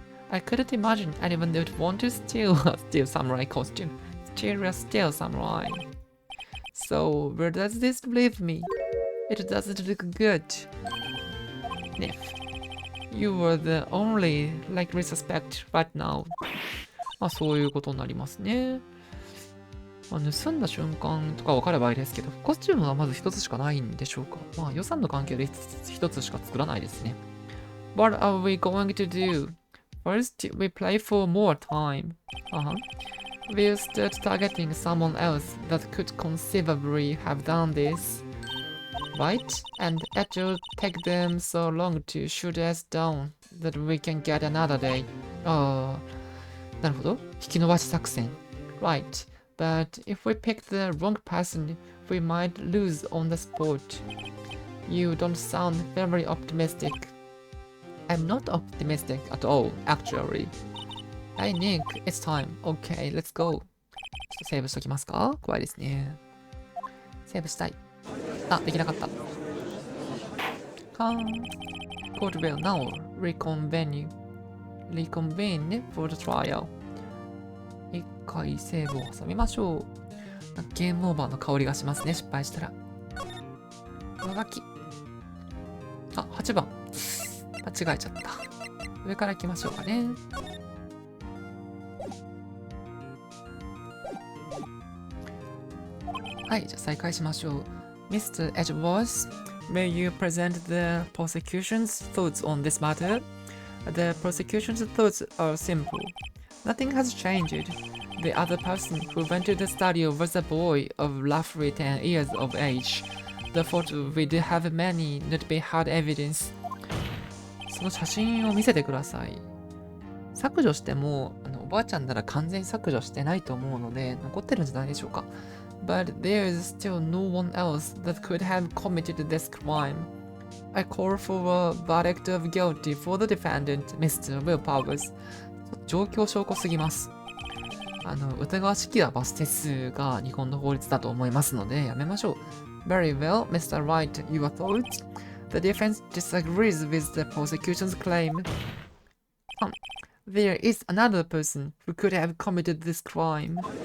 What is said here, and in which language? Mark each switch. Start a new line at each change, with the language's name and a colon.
English: I couldn't imagine anyone would want to steal a steel samurai costume. Steal a steel samurai. So, where does this leave me? It doesn't look good. Niff. You were the only likely suspect right now.
Japanese: そういうことになりますね。盗んだ瞬間とか分かればいいですけど、コスチュームはまず一つしかないんでしょうか。予算の関係で一つしか作らないですね。
English: What are we going to do? First, we play for more time. We'll start targeting someone else that could conceivably have done this. Right? And it will take them so long to shoot us down that we can get another day.
Japanese: なるほど。引き延ばし作戦。
English: Right. But if we pick the wrong person, we might lose on the spot. You don't sound very optimistic. I'm not optimistic at all, actually. Hey Nick, it's time. Okay, let's go.
Japanese: ちょっとセーブしときますか？怖いですね。セーブしたい。できなかった。
English: Court will now reconvene for the trial.
Japanese: 一回セーブを挟みましょう。ゲームオーバーの香りがしますね、失敗したら。上書き。8番。間違えちゃった。上から行きましょうかね。はい、じゃあ再開しましょう。
English: Mr. Edgeworth, may you present the prosecution's thoughts on this matter? The prosecution's thoughts are simple. Nothing has changed. The other person who went to the studio was a boy of roughly 10 years of age. The photo would have many not be hard evidence.
Japanese: その写真を見せてください。削除しても、おばあちゃんなら完全に削除してないと思うので、残ってるんじゃないでしょうか。
English: But there is still no one else that could have committed this crime. I call for a verdict of guilty for the defendant, Mr.
Japanese: Willpowers. 状況証拠すぎます。疑わしきは罰手数が日本の法律だと思いますので、やめましょう。
English: Very well, Mr. Wright, your thoughts? The defense disagrees with the prosecution's claim. There is another person who could have committed this crime.